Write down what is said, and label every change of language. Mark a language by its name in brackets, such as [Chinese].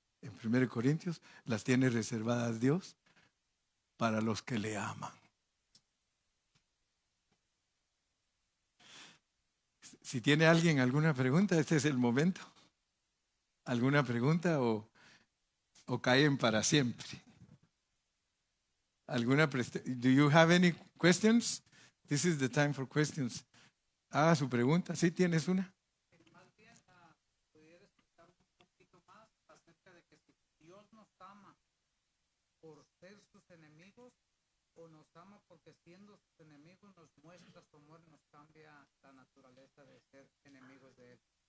[Spanish] En 1 Corintios, las tiene reservadas Dios para los que le aman. Si tiene alguien alguna pregunta, este es el momento. ¿Alguna pregunta o caen para siempre? [English] Do you have any questions? This is the time for questions. [Spanish] Haga su pregunta. ¿Sí tienes una? Más bien, pudiera explicar un poquito más acerca de que si Dios nos ama por ser sus enemigos o nos ama porque siendo sus enemigos nos muestra su amor y nos cambia la naturaleza de ser enemigos de Él.